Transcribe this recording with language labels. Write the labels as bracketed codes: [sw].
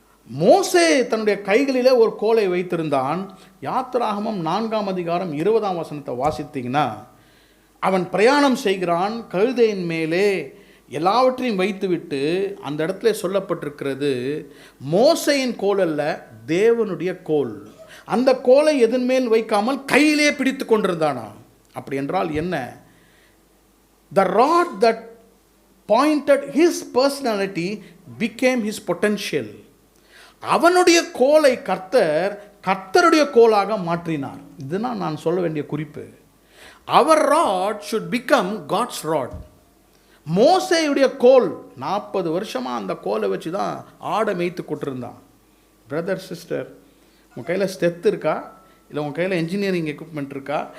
[ta] மோசே தன்னுடைய கைகளிலே ஒரு கோலை வைத்திருந்தான். யாத்திராகமம் 4ஆம் அதிகாரம் 20ஆம் வசனத்தை வாசித்தீங்கன்னா, அவன் பிரயாணம் செய்கிறான், கழுதையின் மேலே எல்லாவற்றையும் வைத்துவிட்டு அந்த இடத்துல சொல்லப்பட்டிருக்கிறது, மோசையின் கோல் அல்ல, தேவனுடைய கோல். அந்த கோலை எதன் மேல் வைக்காமல் கையிலே பிடித்து கொண்டிருந்தானா. அப்படி என்றால் என்ன? [en] The rod that pointed his personality became his potential. [ta] அவனுடைய கோலை கர்த்தருடைய கோலாக மாற்றினார். இதுதான் நான் சொல்ல வேண்டிய குறிப்பு. [en] Our rod should become God's rod. [ta] மோசேயுடைய கோல் 40 வருஷமாக அந்த கோலை வச்சு தான் ஆடை மேய்த்து கொண்டிருந்தான். பிரதர் சிஸ்டர், உங்கள் கையில் ஸ்டெத் இருக்கா? இல்லை உங்கள் கையில் இன்ஜினியரிங் எக்யூப்மெண்ட் இருக்கா?